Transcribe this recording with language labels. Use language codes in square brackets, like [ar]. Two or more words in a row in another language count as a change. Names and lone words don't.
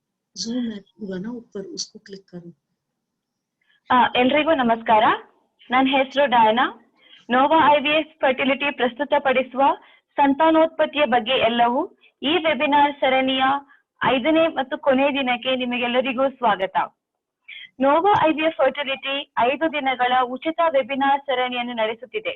[hi] जूम ऐप होगा ना ऊपर, उसको क्लिक करो। [kn] ಎಲ್ರಿಗೂ ನಮಸ್ಕಾರ. ನನ್ನ ಹೆಸರು ಡಯಾನಾ. ನೋವಾ ಐವಿಎಫ್ ಫರ್ಟಿಲಿಟಿ ಪ್ರಸ್ತುತಪಡಿಸುವ ಸಂತಾನೋತ್ಪತ್ತಿಯ ಬಗ್ಗೆ ಎಲ್ಲವೂ ಈ ವೆಬಿನಾರ್ ಸರಣಿಯ 5ನೇ ಮತ್ತು ಕೊನೆಯ ದಿನಕ್ಕೆ ನಿಮಗೆಲ್ಲರಿಗೂ ಸ್ವಾಗತ. ನೋವಾ ಐವಿಎಫ್ ಫರ್ಟಿಲಿಟಿ 5 ದಿನಗಳ ಉಚಿತ ವೆಬಿನಾರ್ ಸರಣಿಯನ್ನು ನಡೆಸುತ್ತಿದೆ.